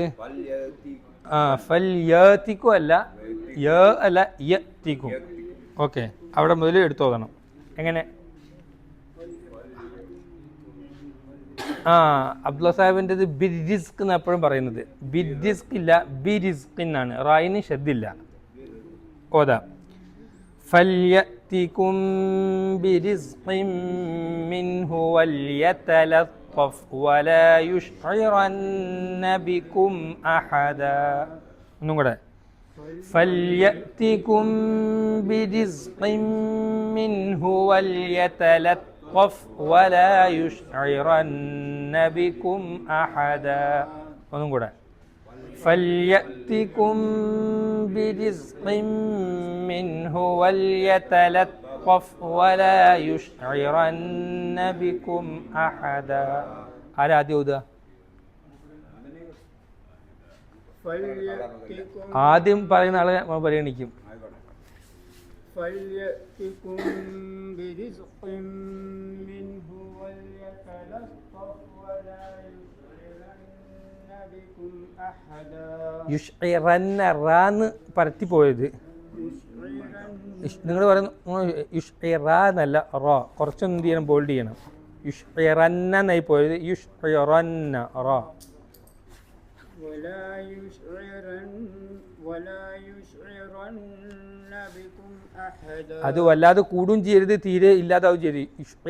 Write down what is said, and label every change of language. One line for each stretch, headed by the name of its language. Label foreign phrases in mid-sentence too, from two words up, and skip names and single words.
Malayalam: ഫൽയത്തിക്കും അല്ല, അല്ല യത്തിക്കും. ഓക്കെ, അവിടെ മുതൽ എടുത്ത് ഓതണം. എങ്ങനെ? അബ്ദുള്ള സാഹിബിൻ്റെത് ബിരിസ്ക് എന്ന് എപ്പോഴും പറയുന്നത്. ബിരിസ്ക് ഇല്ല, ബിരിസ്ക് എന്നാണ്. റായിന് ശബ്ദില്ല. ഓതാ.
Arabic: فليأتكم برزق منه وليتلطف ولا يشعرن بكم أحدا.
Malayalam: ഒന്നും കൂടെ.
Arabic: فليأتكم برزق منه وليتلطف ولا يشعرن بكم أحدا.
Malayalam: ഒന്നും കൂടെ.
Arabic: فليأتكم برزق منه وليتلطف ولا يشعرن بكم أحدا.
Malayalam: ആരാ ആദ്യം ഓതുക? ആദ്യം പറയുന്ന ആളെ നമ്മൾ പരിഗണിക്കും.
Arabic: فليأتكم برزق منه وليتلطف ولا يشعرن بكم أحدا.
Malayalam: യുഷ്ഇറന്ന റാന്ന് പരത്തി പോയത്. നിങ്ങൾ പറയുന്നു യുഷ്ഇറന്നല്ല, റോ കുറച്ചൊന്നും എന്ത് ചെയ്യണം? ബോൾഡ് ചെയ്യണം. യുഷ്ഇറന്ന എന്നായി പോയത്. യുഷ്ഇറന്ന റോ. അത് വല്ലാതെ കൂടും ചെയ്യരുത്, തീരെ ഇല്ലാതാവും ചെയ്യരുത്.